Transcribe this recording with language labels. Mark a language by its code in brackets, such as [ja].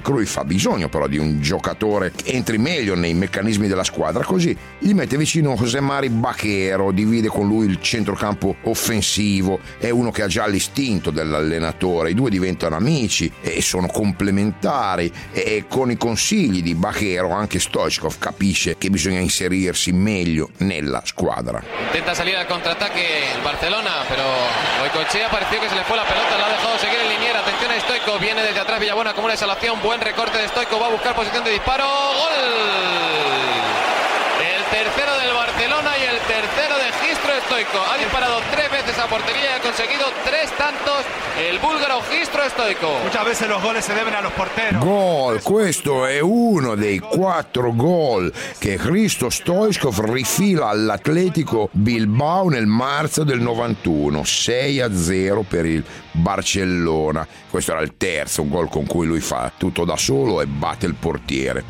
[it] Cruyff ha bisogno però di un giocatore che entri meglio nei meccanismi della squadra, così gli mette vicino José Mari Baquero, divide con lui il centrocampo offensivo, è uno che ha già l'istinto dell'allenatore, i due diventano amici e sono complementari, e con i consigli di Baquero anche Stoichkov capisce che bisogna inserirsi meglio nella squadra. [es] Intenta salire al contraattacco il Barcelona, però Goicoechea pareció que se le fue la pelota, la ha dejado seguir el liniero, atención a Stoico, viene desde atrás Villabuena con una exhalación, buen recorte de Stoico, va a buscar posición de disparo, gol. El tercero del Barcelona y el tercero de Gistro Stoico, ha disparado tres veces a portería y ha conseguido tres tantos el búlgaro Gistro Stoico. Muchas veces los goles se deben a los porteros. [it] Gol, questo è uno dei quattro gol che Gistro Stoico rifila all'Atletico Bilbao nel marzo del 91, 6-0 per il Barcellona. Questo era il terzo, un gol con cui lui fa tutto da solo e batte il portiere.